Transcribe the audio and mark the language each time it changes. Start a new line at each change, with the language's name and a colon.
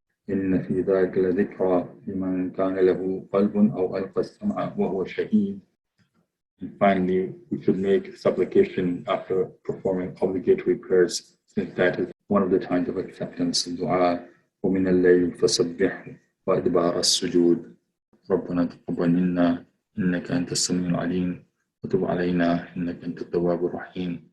Arabic: إن في ذلك لذكرى لمن كان له قلب أو ألقى السمع وهو شهيد.
English: And finally, we should make supplication after performing obligatory prayers, since that is one of the times of acceptance of dua.
Arabic: ومن الليل فسبحه وأدبار السجود. ربنا تقبل منا إنك أنت السميع العليم وتب علينا إنك أنت التواب الرحيم.